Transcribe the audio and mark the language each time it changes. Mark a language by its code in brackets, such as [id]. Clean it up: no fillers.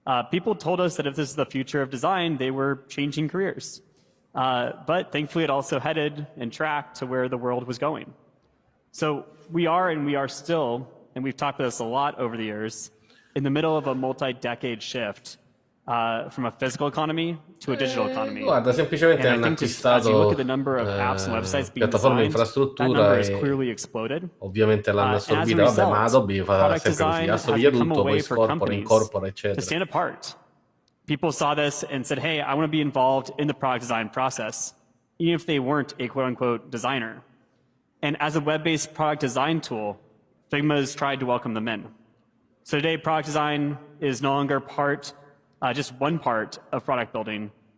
[en] People told us that if this is the future of design, they were changing careers. But thankfully, it also headed and tracked to where the world was going. So we are still, and we've talked about this a lot over the years, in the middle of a multi-decade shift from a physical economy to a digital economy. [it] Guarda, semplicemente hanno acquistato piattaforme e infrastruttura e ovviamente l'hanno assorbita. Vabbè, ma Adobe fa sempre così, assorbia tutto, poi scorpora, incorpora, eccetera. [en] To stand apart. People saw this and said, hey, I want to be involved in the product design process, even if they weren't a quote-unquote designer. And as a web-based product design tool, Figma has tried to welcome them in. So today, product design is no longer just one part of product building.